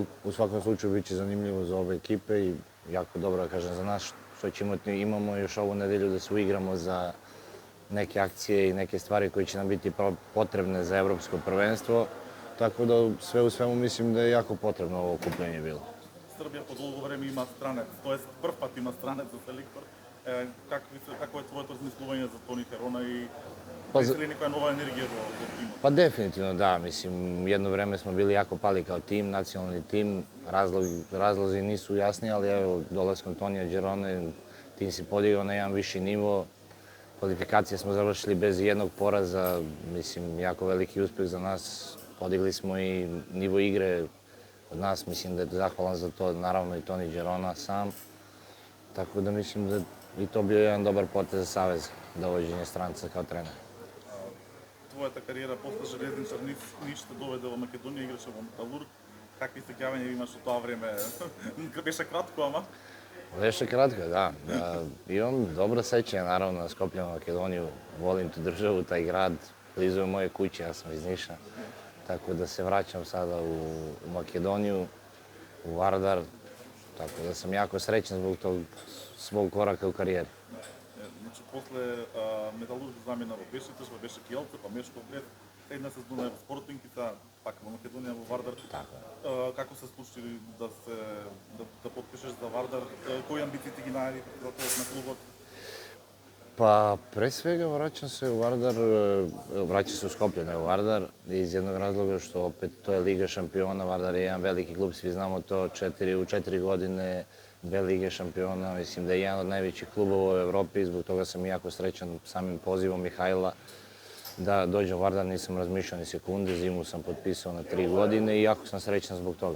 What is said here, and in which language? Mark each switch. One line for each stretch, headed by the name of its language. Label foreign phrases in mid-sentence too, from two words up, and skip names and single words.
Serbian: U svakom slučaju bit će zanimljivo za ove ekipe i jako dobro, da kažem, za nas što imamo još ovu nedelju da se uigramo za neke akcije i neke stvari koje će nam biti potrebne za evropsko prvenstvo. Tako da sve u svemu mislim da je jako potrebno ovo okupljanje bilo.
Macedonian: Србија по долго време има странец, тоест прв пат има странец за селектор. Какво е твоето размислување за Тони Херона и мисли ли некоја нова енергија во тимот?
Serbian: Pa definitivno da, mislim, jedno vreme smo bili jako pali kao tim, nacionalni tim, razlozi nisu jasni, ali evo, dolaskom Tonija Đerone, tim se podigao na jedan viši nivo, kvalifikacije smo završili bez jednog poraza, mislim, jako veliki uspeh za nas, podigli smo i nivo igre od nas, mislim da je zahvalan za to, naravno i Toni Đerona sam, tako da mislim da i to bio jedan dobar potez za Savez, dovođenje stranca kao trener.
Macedonian: Твојата кариера после Железничар Ниш те доведе во Македонија, играше во Металург. Какви сеќавања имаш од тоа време? Беше кратко, ама?
Serbian: Беше kratko, da. Imam dobro sećanje, naravno, na Skoplje u Makedoniju. Volim tu državu, taj grad, blizu je moje kuće, ja sam iz Niša. Tako da se vraćam sada u Makedoniju, u Vardar. Tako da sam jako srećan zbog tog svog koraka u karijeri.
Macedonian: Значи, после Металург замена во Бешикташ, во Бешик Јелце, па Мешков Бред, една сезона е во Спортинг и таа пак во Македонија во Вардар. Како се случи да потпишеш за Вардар? Кои амбиции ти ги најави на клубот?
Serbian: Pa, pre svega vraćam se u Vardar, vraćam se u Skoplje, ne u Vardar, iz jednog razloga što opet to je Liga šampiona, Vardar je jedan veliki klub, svi znamo to, u 4 godine dve Lige šampiona, mislim da je jedan od najvećih klubova u Evropi, zbog toga sam jako srećan samim pozivom Mihajla da dođem u Vardar, nisam razmišljao ni sekunde, zimu sam potpisao na 3 godine i jako sam srećan zbog toga.